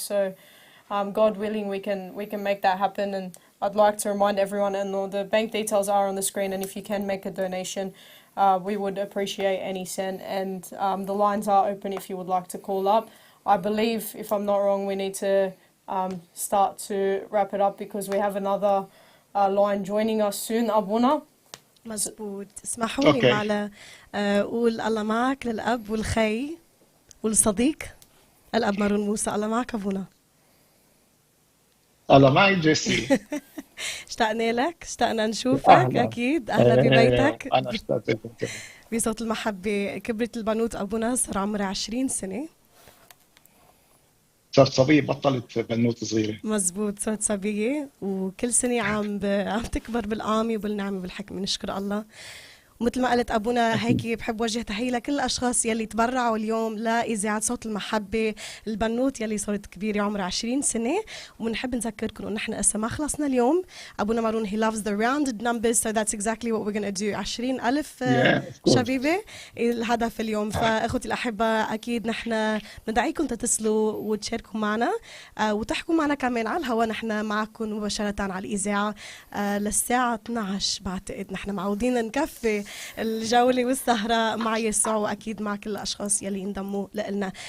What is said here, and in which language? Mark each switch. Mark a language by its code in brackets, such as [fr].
[en] So God willing, we can make that happen. And I'd like to remind everyone, and all the bank details are on the screen, and if you can make a donation, we would appreciate any cent. And the lines are open if you would like to call up. I believe, if I'm not wrong, we need to start to wrap it up because we have another line joining us soon. [ar] أبونا. مزبوط. اسمحوا لي معنا أقول الله معك للأب والخي والصديق الأب مارون موسى. الله معك أبونا. الله معي جيسي. اشتقنا لك، اشتقنا نشوفك. أكيد أهلا ببيتك. أنا اشتقت لك. بصوت المحبة. كبرت البنوت أبونا صار عمرها 20 سنة. صرت صبية، بطلت بنوت صغيرة. مزبوط، صرت صبية وكل سنة عم تكبر بالقامة وبالنعمة وبالحكمة. نشكر الله. ومثل ما قلت أبونا هيك بحب وجه تحية لكل الأشخاص يلي تبرعوا اليوم لإذاعة صوت المحبة. البنوت يلي صارت كبيرة عمرها 20 سنة. وبنحب نذكركم إنه نحن هسه ما خلصنا اليوم. [en] أبونا مارون he loves the rounded numbers, so that's exactly what we're going to do. [ar] 20,000 شبيبة الهدف اليوم. فأخوتي الأحبة أكيد نحن ندعيكم تتصلوا وتشاركوا معنا وتحكوا معنا كمان على الهواء. نحن معكم مباشرة على الإذاعة للساعة 12 بعتقد. نحن معودين نكفي الجولة والسهرة مع يسوع وأكيد مع كل الأشخاص يلي انضموا لنا.